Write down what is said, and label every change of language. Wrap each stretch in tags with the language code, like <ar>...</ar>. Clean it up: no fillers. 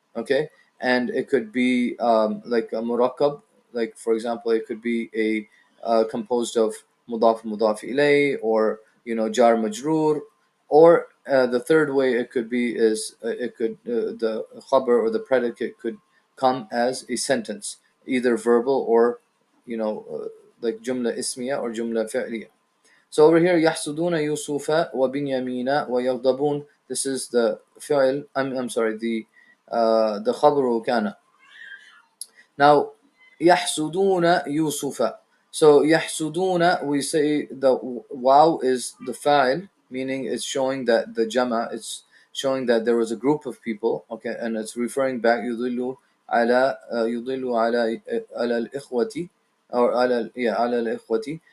<en>Okay, and it could be like a murakkab, like for example it could be a composed of mudaf ilay, or jar majroor, or the third way it could be is it could the khabar or the predicate could come as a sentence, either verbal or like jumla ismiya or jumla fi'liya. So over here,</en> <ar>يحسدون يوسف وبنيامين ويغضبون.</ar> <en>This is the فعل. I'm sorry. The خبر كان.</en> <ar>Now, يحسدون يوسف.</ar> <en>So يحسدون, we say the wow is the fa'il, meaning it's showing that the jama, it's showing that there was a group of people. Okay, and it's referring back</en> <ar>يضل على الإخوة,</ar> <en>or على الإخوة.</en>